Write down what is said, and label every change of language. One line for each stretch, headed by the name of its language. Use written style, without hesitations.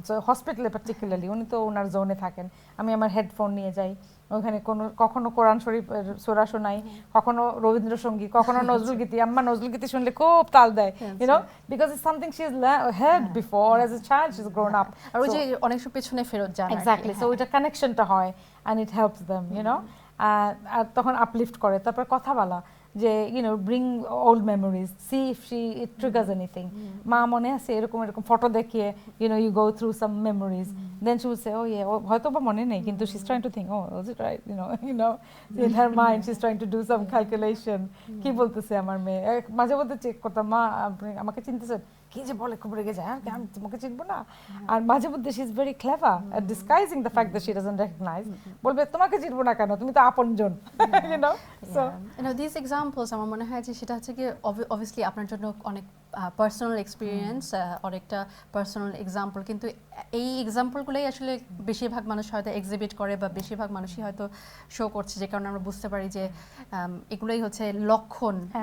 Bangla: So হসপিটালে particularly, উনি তো ওনার জোনে থাকেন, আমি আমার হেডফোন নিয়ে যাই, ওখানে কখনো কোরআন শরীফ সূরা শোনাই, কখনো রবীন্দ্রসঙ্গীত, কখনো নজরুল গীতি। আম্মা নজরুল গীতি শুনলে খুব তাল দেয়,
English: You know, because it's something she has heard before as a child, she is grown up.
Bangla: আর ওই যে অনেক সময় পেছনে ফেরত যান,
English: Exactly.
Bangla: সো ওইটা কানেকশনটা হয়
English: and it helps them,
Bangla: you know, আর তখন আপলিফট করে। তারপর কথা বলা, যে
English: you know, bring old memories, see if it triggers anything.
Bangla: মা মনে আছে এরকম ফটো দেখিয়ে,
English: you know, you go through some memories, then she would say, oh yeah,
Bangla: হয়তো বা মনে নেই, কিন্তু
English: she's trying to think, oh was it right, you know, in her mind she's trying to do some calculation.
Bangla: কি বলতেছে আমার মেয়ে, মাঝে মধ্যে চেক করতাম, মা আপনি আমাকে চিনতেছেন, কি যে বলে, খুব রেগে যায়, আমি তোমাকে চিনবো না। আর মাঝে মধ্যে
English: she is very clever at disguising the fact that she doesn't recognize,
Bangla: বলবে তোমাকে চিনবো না কেন, তুমি তো আপনজন,
English: you know. So you know, these examples
Bangla: আমার মনে হয় যে সেটা হচ্ছে কি obviously আপনার জন্য অনেক পার্সোনাল এক্সপিরিয়েন্স, অনেকটা পার্সোনাল এক্সাম্পল, কিন্তু এই এক্সাম্পলগুলোই আসলে বেশিরভাগ মানুষ হয়তো এক্সিবিট করে বা বেশিরভাগ মানুষই হয়তো শো করছে, যে কারণে আমরা বুঝতে পারি যে এগুলোই হচ্ছে লক্ষণ,